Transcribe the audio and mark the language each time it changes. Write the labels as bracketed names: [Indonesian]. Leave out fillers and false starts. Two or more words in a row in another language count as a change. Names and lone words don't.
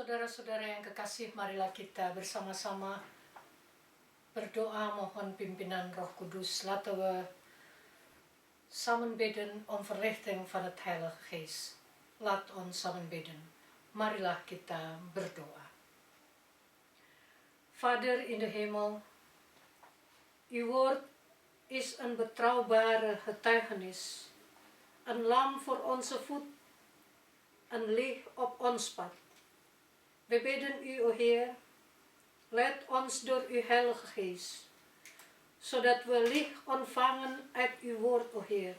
[Indonesian] Saudara-saudara yang kekasih, marilah kita bersama-sama berdoa mohon pimpinan Roh Kudus. [Dutch] Laten we samen bidden om verlichting van het Heilige Geest. Laat ons samen bidden. [Indonesian] Marilah kita berdoa. [Dutch] Vader in de hemel, uw woord is een betrouwbare getuigenis, een lam voor onze voet, een licht op ons pad. We bidden u, o Heer, leid ons door uw Heilige Geest, zodat we licht ontvangen uit uw woord, o Heer.